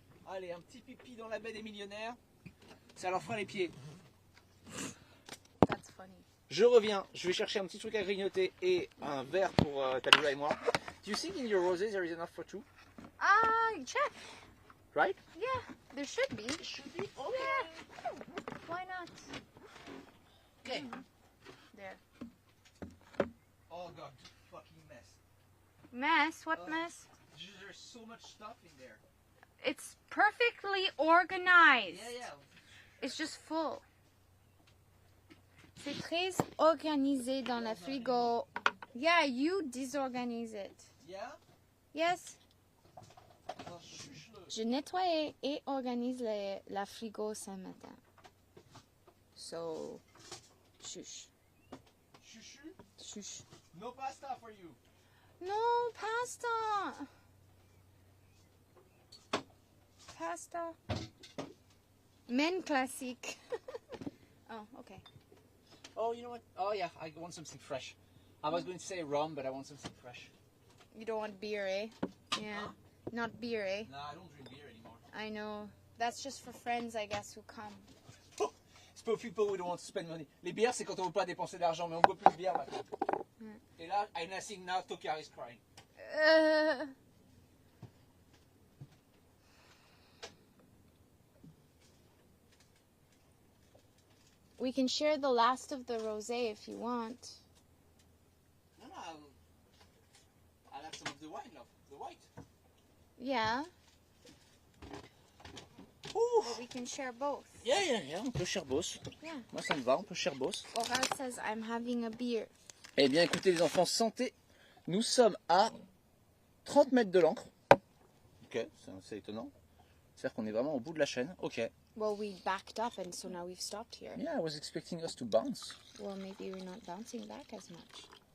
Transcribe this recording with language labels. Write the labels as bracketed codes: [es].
[fr] Allez, un petit pipi dans la baie des millionnaires. Ça leur fera les pieds. [en] That's funny. [fr] Je reviens, je vais chercher un petit truc à grignoter et un verre pour Tallulah et moi. [en] Do you think in your roses there is enough for two? Check. Right? Yeah, there should be. Should be. Yeah. Why not? Okay. There. Oh god, fucking mess. Mess? What Oh. mess? There's so much stuff in there. It's perfectly organized. Yeah, yeah. It's just full. [fr] C'est très organisé dans la frigo. [en] Yeah, you disorganize it. Yeah? Yes. [fr] Alors, chuche-le. Je nettoie et organise la frigo ce matin. [en] So, shush. Chuchu? Shush. No pasta for you. No, pasta. Pasta. Men classique. Oh, okay. Oh, you know what? Oh yeah, I want something fresh. I was going to say rum, but I want something fresh. You don't want beer, eh? Yeah. Huh? Not beer, eh? No, I don't drink beer anymore. I know. That's just for friends, I guess, who come. It's for people who don't want to spend money. [fr] Les bières, c'est quand on veut pas dépenser d'argent, mais on boit plus de bière maintenant. Et là, [en] and I think now Tokar is crying. We can share the last of the rosé if you want. No, I'll have some of the wine, love. The white. Yeah, Ouh. but we can share both. [fr] Yeah, on peut share boss. [en] Yeah. [fr] Moi, ça me va, on peut share boss. [en] Oral says I'm having a beer. [fr] Eh bien, écoutez, les enfants, santé. Nous sommes à 30 mètres de l'ancre. Ok, c'est étonnant. C'est-à-dire qu'on est vraiment au bout de la chaîne. Ok. [en] Well, we backed up and so now we've stopped here. Yeah, I was expecting us to bounce. Well, maybe we're not bouncing back as much.